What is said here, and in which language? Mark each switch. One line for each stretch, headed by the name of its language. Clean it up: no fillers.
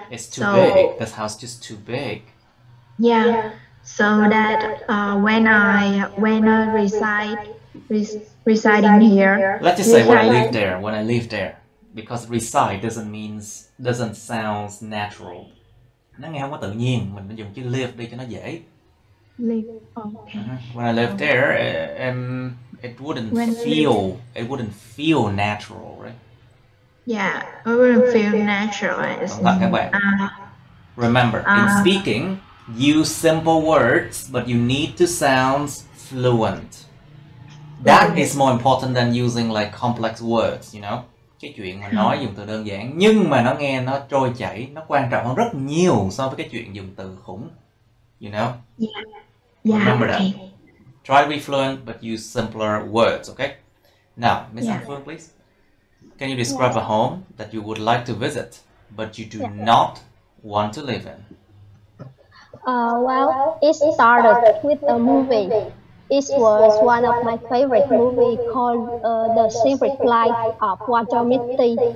English: It's too big. This house is just too big. Yeah. So that when I residing here. Let's just say when I live there, because reside doesn't sound natural.
Vietnamese: Nó nghe không có tự nhiên, mình dùng chữ live đi cho nó dễ.
English: Live. Okay. When I lived there, it wouldn't feel natural, right? Yeah, it wouldn't feel natural.
Vietnamese: Cẩn thận các bạn.
English: Remember, in speaking, use simple words, but you need to sound fluent. That is more important than using like complex words, you know.
Vietnamese: Cái chuyện mà nói dùng từ đơn giản nhưng mà nó nghe nó trôi chảy, nó quan trọng hơn rất nhiều so với cái chuyện dùng từ khủng,
English: you know. Yeah. Remember Okay. that. Try to be fluent, but use simpler words, okay? Now, Miss Phương, please. Can you describe a home that you would like to visit, but you do not want to live in? Well, it started with a movie. It was one of my favorite movies called The Secret Life of Walter Mitty.